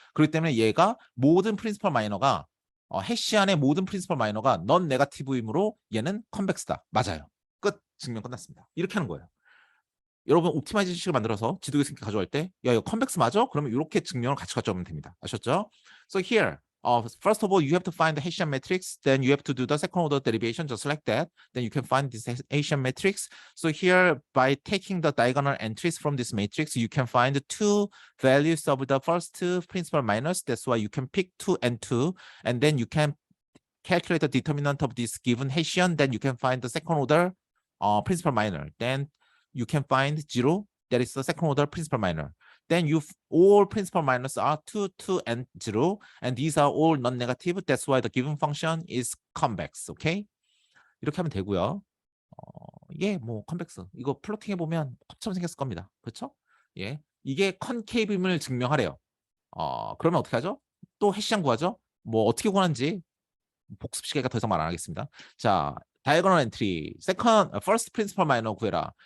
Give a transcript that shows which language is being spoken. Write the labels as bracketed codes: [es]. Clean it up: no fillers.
[ko] 그렇기 때문에 얘가 모든 프린시펄 마이너가 해시 안의 모든 프린시펄 마이너가 넌 네거티브이므로 얘는 컨벡스다. 맞아요. 끝. 증명 끝났습니다. 이렇게 하는 거예요. 여러분 옵티마이제이션을 만들어서 지도 교수님께 가져갈 때 야 이거 컨벡스 맞아? 그러면 이렇게 증명을 같이 가져오면 됩니다. 아셨죠? [en] So here first of all, you have to find the Hessian matrix. Then you have to do the second order derivation just like that. Then you can find this Hessian matrix. So here, by taking the diagonal entries from this matrix, you can find the two values of the first two principal minors. That's why you can pick 2 and 2. And then you can calculate the determinant of this given Hessian. Then you can find the second order principal minor. Then you can find 0. That is the second order principal minor. Then all principal minors are 2, 2, and 0, and these are all non-negative. That's why the given function is convex. [ko] Okay? 이렇게 하면 되고요. 예, 뭐 convex. 이거 플로팅 해보면 컵처럼 생겼을 겁니다. 그렇죠? 예, 이게 컨케이브임을 증명하래요. 그러면 어떻게 하죠? 또 해시한 구하죠? 뭐 어떻게 구하는지 복습 시간이니까 더 이상 말 안 하겠습니다. 자, 다이아고널 엔트리, first principal minor 구해라.